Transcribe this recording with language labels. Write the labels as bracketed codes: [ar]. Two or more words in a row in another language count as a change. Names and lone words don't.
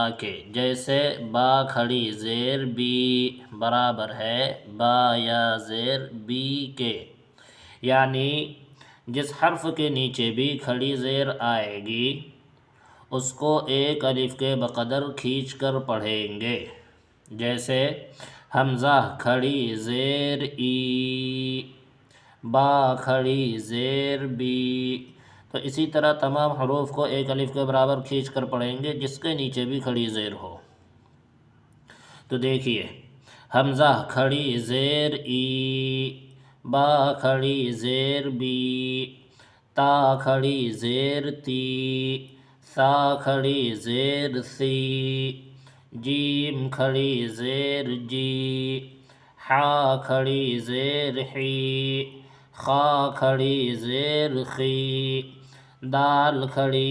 [ur] کے، جیسے با کھڑی زیر بی برابر ہے با یا زیر بی کے، یعنی جس حرف کے نیچے بھی کھڑی زیر آئے گی اس کو ایک الف کے بقدر کھینچ کر پڑھیں گے، جیسے حمزہ کھڑی زیر ای، با کھڑی زیر بی۔ تو اسی طرح تمام حروف کو ایک الف کے برابر کھینچ کر پڑھیں گے جس کے نیچے بھی کھڑی زیر ہو۔ تو دیکھیے حمزہ کھڑی زیر ای، با کھڑی زیر بی، تا کھڑی زیر تی، ثا کھڑی زیر سی، جیم کھڑی زیر جی، حا کھڑی زیر حی، خا کھڑی زیر خی، دال کھڑی